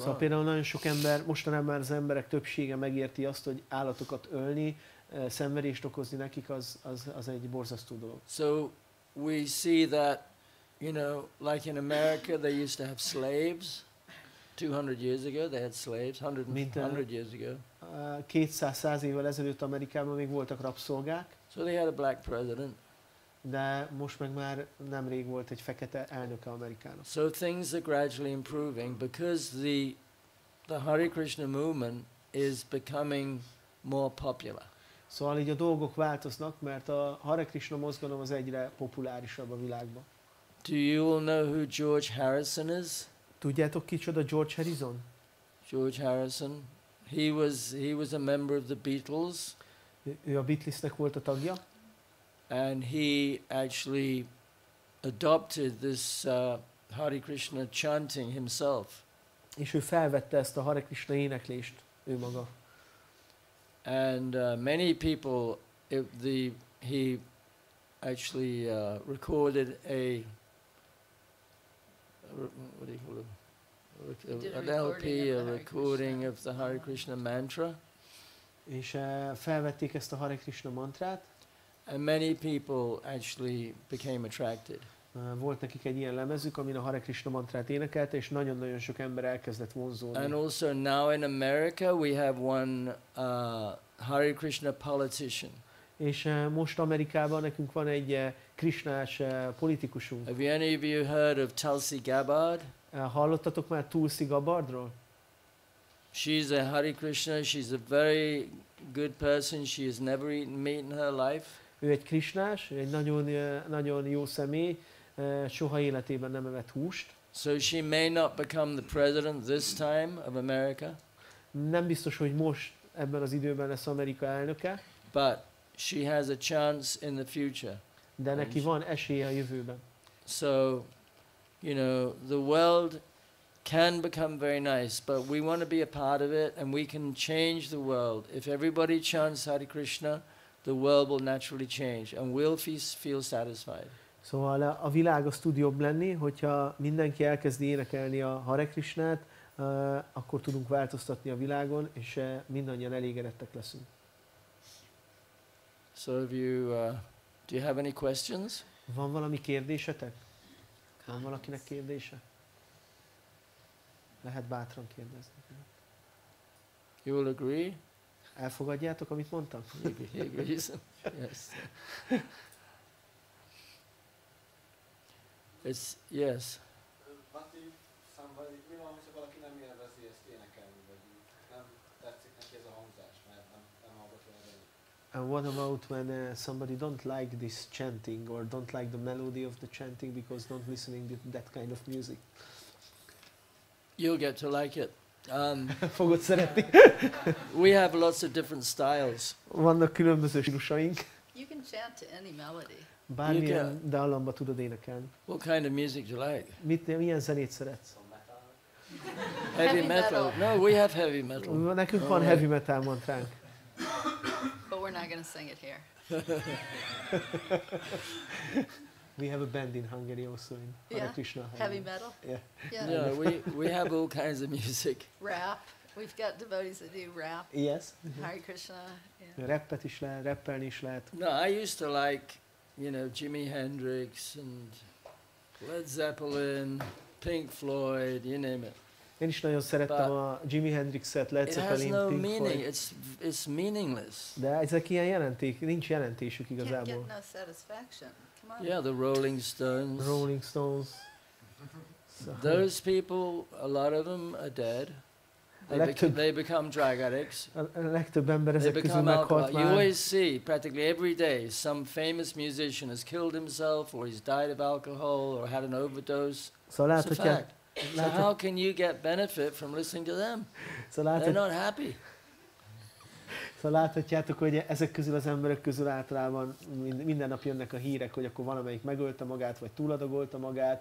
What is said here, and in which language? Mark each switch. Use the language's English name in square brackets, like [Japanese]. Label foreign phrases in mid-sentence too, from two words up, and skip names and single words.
[Hungarian] Szóval például nagyon sok ember, mostanában már az emberek többsége megérti azt, hogy állatokat ölni, szenvedést okozni nekik, az egy borzasztó dolog. [English] So we see that, you know, like in America they used to have slaves. 200 years ago they had slaves, 100 years ago. [Hungarian] 200 évvel ezelőtt Amerikában még voltak rabszolgák. [English] So they had a black president. [Hungarian] De most meg már nemrég volt egy fekete elnöke Amerikának. [English] So things are gradually improving because the Hare Krishna movement is becoming more popular. [Hungarian] Szóval így a dolgok változnak, mert a Hare Krishna mozgalom az egyre populárisabb a világban. [English] Do you all know who George Harrison is? [Hungarian] Tudjátok kicsoda George Harrison? [English] George Harrison. He was a member of the Beatles. [Hungarian] Ő a Beatlesnek volt a tagja. [English] And he actually adopted this Hare Krishna chanting himself. [Hungarian] És ő felvette ezt a Hare Krishna éneklést ő maga. [English] And many people, he actually recorded what do you call it? An LP, a recording of the Hare Krishna mantra. [Hungarian] És felvették ezt a Hare Krishna mantrát. [English] And many people actually became attracted. [Hungarian] Volt nekik egy ilyen lemezük, amin a Hare Krishna mantrát énekelte, és nagyon-nagyon sok ember elkezdett vonzódni. [English] And also now in America we have one Hare Krishna politician. [Hungarian] És most Amerikában nekünk van egy krisnás politikusunk. [English] Have any of you heard of Tulsi Gabbard? [Hungarian] Hallottatok már Tulsi Gabbardról? [English] She's a Hare Krishna. She's a very good person. She has never eaten meat in her life. [Hungarian] Ő egy krisnás, egy nagyon jó személy, soha életében nem evett húst. [English] So she may not become the president this time of America. [Hungarian] Nem biztos, hogy most ebben az időben lesz Amerika elnöke. [English] But she has a chance in the future. [Hungarian] De neki van esélye a jövőben. [English] So, you know, the world can become very nice, but we want to be a part of it, and we can change the world. If everybody chants Hare Krishna, the world will naturally change, and we'll feel satisfied. [Hungarian] Szóval a világ az tud jobb lenni, hogyha mindenki elkezdi énekelni a Hare Krishnát, akkor tudunk változtatni a világon, és mindannyian elégedettek leszünk. [English] So have you, do you have any questions? [Hungarian] Van valami kérdésetek? Van valakinek kérdése? Lehet bátran kérdezni. [English] You will agree? [Hungarian] Elfogadjátok, amit mondtam? [English] He agrees. Yes. It's yes. What if somebody, [Hungarian] mi van, hogyha valaki nem élvezi ezt énekelni, vagy nem tetszik neki ez a hangzás, mert nem hallgatja a zenét? [English] And what about when somebody don't like this chanting or don't like the melody of the chanting because don't listening to that kind of music? You'll get to like it. [Hungarian] Fogod szeretni. [English] We have lots of different styles. [Hungarian] Vannak különböző stílusaink. [English] You can chant to any melody. [Hungarian] Bármilyen dallamba tudod énekelni. [English] What kind of music do you like? [Hungarian] Milyen zenét szeretsz? [English] Heavy metal. No, we have heavy metal. [Hungarian] Nekünk van [English] heavy metal [Hungarian] mantránk. [English] But we're not going to sing it here. We have a band in Hungary also in Hare Krishna. Heavy metal? Yeah. Yeah, we have all kinds of music. Rap. We've got devotees that do rap. Yes. Hare Krishna. Yeah. [Hungarian] Rappet is lehet, rappelni is lehet. [English] No, I used to like, you know, Jimi Hendrix and Led Zeppelin, Pink Floyd, you name it. [Hungarian] Én is nagyon szerettem a Jimi Hendrixet, Led Zeppelin, [English] It has no [Hungarian] Pink [English] meaning. [Hungarian] Floyd. [English] It's meaningless. [Hungarian] De ezek ilyen nincs jelentésük igazából. [English] Can't get no satisfaction. Come on. Yeah, the Rolling Stones. Rolling Stones. So, Those people, a lot of them are dead. They become drug addicts. [Hungarian] A legtöbb ember [English] They [Hungarian] ezek közül [English] become [Hungarian] meghalt [English] alcohol. You [Hungarian] már. [English] always see, practically every day, some famous musician has killed himself, or he's died of alcohol, or had an overdose. [Hungarian] Szóval [English] It's a fact. So how can you get benefit from listening to them? They're not happy. [Hungarian] Szóval láthatjátok, hogy ezek közül az emberek közül általában minden nap jönnek a hírek, hogy akkor valamelyik megölte magát, vagy túladagolta magát.